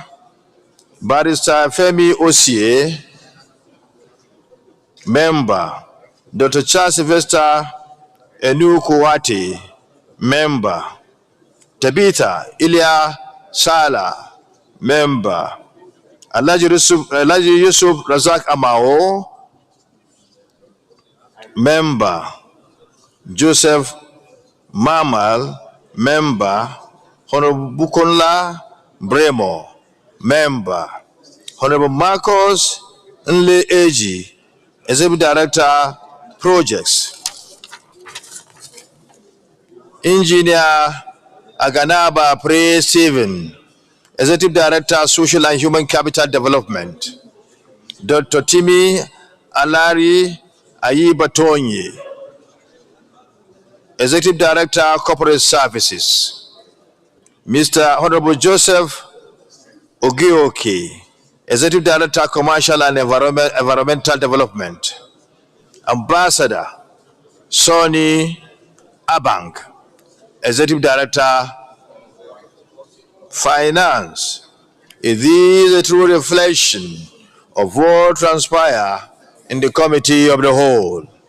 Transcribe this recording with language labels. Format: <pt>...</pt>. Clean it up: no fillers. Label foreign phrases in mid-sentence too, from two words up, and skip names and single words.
<en>Barrister Femi Osie, Member. Dr. Charles Sylvester Enukuwate, Member. Tabitha Ilya Sala, Member. Alhaji Yusuf Razak Amao, Member. Joseph Mamal, Member. Honorable Bukola Bremo, Member. Honorable Marcos Nle Eji, Executive Director, Projects. Engineer Aganaba Pre Stephen, Executive Director, Social and Human Capital Development. Dr. Timi Alari Ayi Batonyi, Executive Director, Corporate Services. Mr. Honorable Joseph Ogueke, Executive Director, Commercial and Environmental Development. Ambassador Sonny Abang, Executive Director, Finance. It is a true reflection of what transpired in the Committee of the Whole.</en>